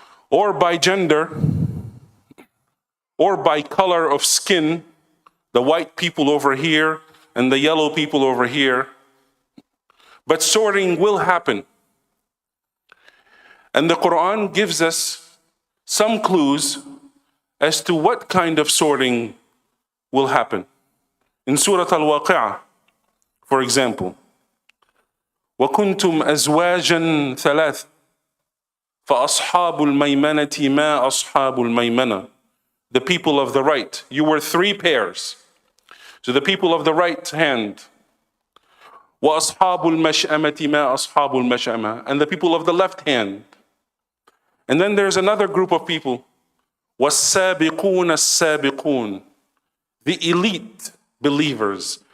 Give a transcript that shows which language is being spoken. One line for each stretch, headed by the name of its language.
English: Or by gender, or by color of skin, the white people over here and the yellow people over here. But sorting will happen. And the Quran gives us some clues as to what kind of sorting will happen. In Surah Al-Waqi'ah, for example,
Arabic: وَكُنْتُمْ أَزْوَاجًا ثَلَاثًا فَأَصْحَابُ الْمَيْمَنَةِ مَا أَصْحَابُ الْمَيْمَنَةِ.
English: The people of the right. You were three pairs. So the people of the right hand.
Arabic: وَأَصْحَابُ الْمَشْأَمَةِ مَا أَصْحَابُ الْمَشْأَمَةِ.
English: And the people of the left hand. And then there's another group of people.
Arabic: وَالسَّابِقُونَ السَّابِقُونَ.
English: The elite believers.